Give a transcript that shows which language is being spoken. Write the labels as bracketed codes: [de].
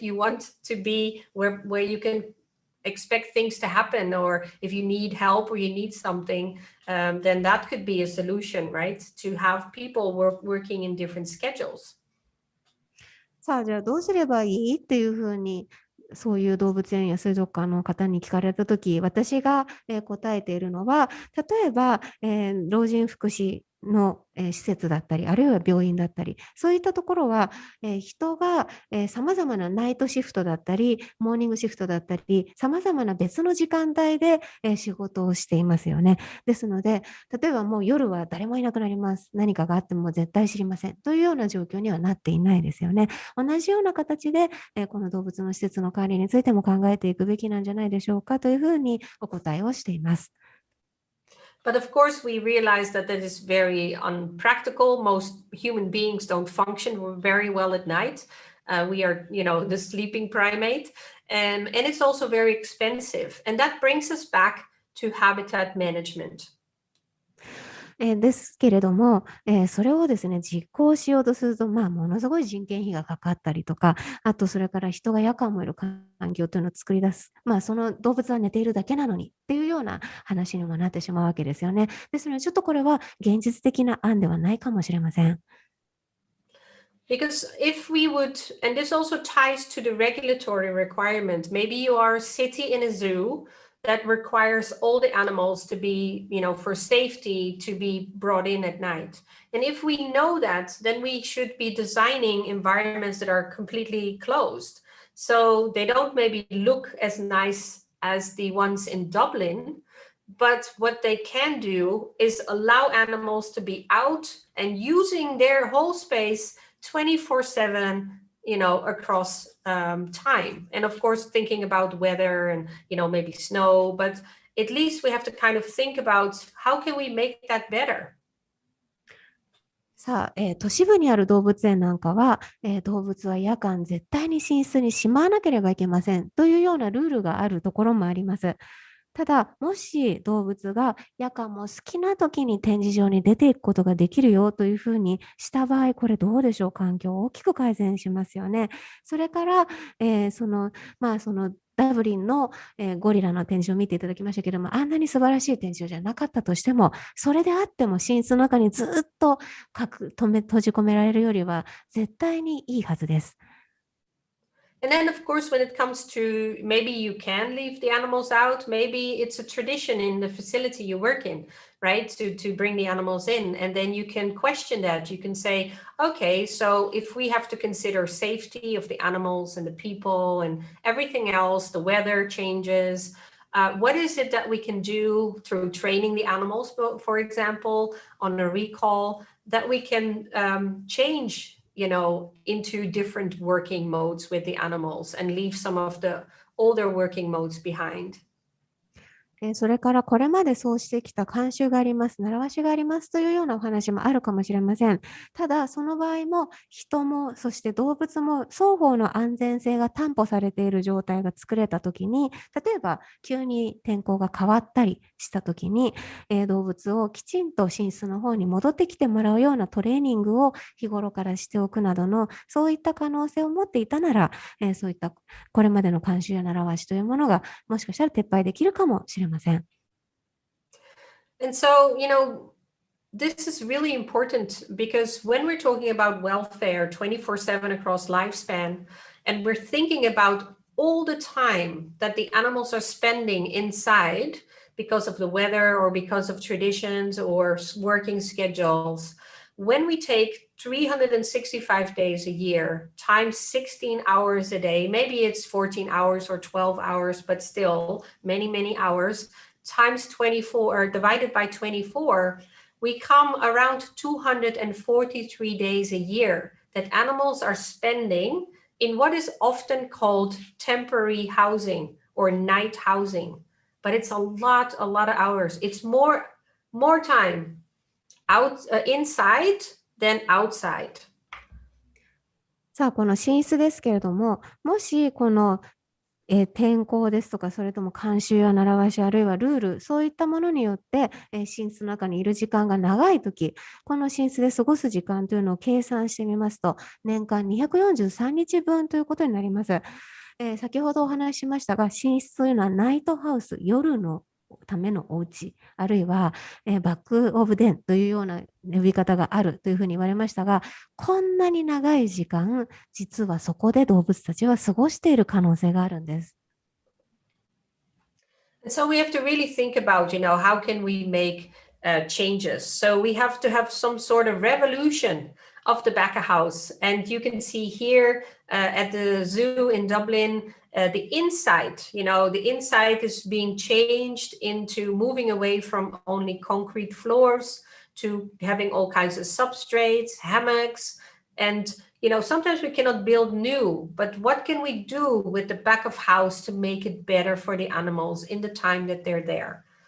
[en] You want to be where you can expect things to happen, or if you need help or you need something, then that could be a solution, right? To have people working in different schedules. [ja] さあ、じゃあどうすればいいっていうふうに、そういう動物園や水族館の方に聞かれたとき、私が答えているのは、例えば老人福祉の施設だったり、あるいは病院だったり、そういったところは人がさまざまなナイトシフトだったり、モーニングシフトだったり、さまざまな別の時間帯で仕事をしていますよね。ですので、例えばもう夜は誰もいなくなります。何かがあっても絶対知りません。というような状況にはなっていないですよね。同じような形でこの動物の施設の管理についても考えていくべきなんじゃないでしょうかというふうにお答えをしています。 [en] But of course, we realize that is very unpractical. Most human beings don't function very well at night. We are, the sleeping primate. And it's also very expensive. And that brings us back to habitat management. [ja] ですけれども、それをですね、実行しようとすると、ものすごい人件費がかかったりとか、あとそれから人が夜間もいる環境というのを作り出す。その動物は寝ているだけなのにっていうような話にもなってしまうわけですよね。ですので、ちょっとこれは現実的な案ではないかもしれません。 [en] Because if we would, and this also ties to the regulatory requirement, maybe you are a city in a zoo that requires all the animals to be, for safety to be brought in at night. And if we know that, then we should be designing environments that are completely closed. So they don't maybe look as nice as the ones in Dublin, but what they can do is allow animals to be out and using their whole space 24/7, across time. And of course, thinking about weather and, maybe snow, but at least we have to kind of think about how can we make that better? [ja] さあ、都市部にある動物園なんかは、動物は夜間絶対に寝室にしまわなければいけませんというようなルールがあるところもあります。ただ、もし動物が夜間も好きな時に展示場に出ていくことができるよというふうにした場合、これどうでしょう。環境を大きく改善しますよね。それから、そのダブリンのゴリラの展示を見ていただきましたけども、あんなに素晴らしい展示場じゃなかったとしても、それであっても寝室の中にずっと閉じ込められるよりは絶対にいいはずです。 [en] And then, of course, when it comes to maybe you can leave the animals out, maybe it's a tradition in the facility you work in, right? To bring the animals in. And then you can question that. You can say, okay, so if we have to consider safety of the animals and the people and everything else, the weather changes, what is it that we can do through training the animals, for example, on a recall, that we can change into different working modes with the animals and leave some of the older working modes behind. [ja] それからこれまでそうしてきた慣習があります、習わしがありますというようなお話もあるかもしれません。ただ、その場合も人もそして動物も双方の安全性が担保されている状態が作れたときに、例えば急に天候が変わったりしたときに、動物をきちんと寝室の方に戻ってきてもらうようなトレーニングを日頃からしておくなどの、そういった可能性を持っていたなら、そういったこれまでの慣習や習わしというものがもしかしたら撤廃できるかもしれません。 [en] And so, this is really important because when we're talking about welfare 24/7 across lifespan, and we're thinking about all the time that the animals are spending inside because of the weather or because of traditions or working schedules, when we take 365 days a year times 16 hours a day, maybe it's 14 hours or 12 hours, but still many hours, times 24 or divided by 24, we come around 243 days a year that animals are spending in what is often called temporary housing or night housing. But it's a lot of hours. It's more time inside than outside. [ja] さあ、この寝室ですけれども、もしこの天候ですとか、それとも慣習や習わし、あるいはルール、そういったものによって、寝室の中にいる時間が長いとき、この寝室で過ごす時間というのを計算してみますと、年間243日分ということになります。先ほどお話ししましたが、寝室というのはナイトハウス、夜のためのお家、あるいは、バックオブデンというような呼び方があるというふうに言われましたが、こんなに長い時間、実はそこで動物たちは過ごしている可能性があるんです。 [en] So we have to really think about, how can we make changes? So we have to have some sort of revolution of the back of house. And you can see here at the zoo in Dublin, the inside, the inside is being changed into moving away from only concrete floors to having all kinds of substrates, hammocks, and sometimes we cannot build new, but what can we do with the back of house to make it better for the animals in the time that they're there?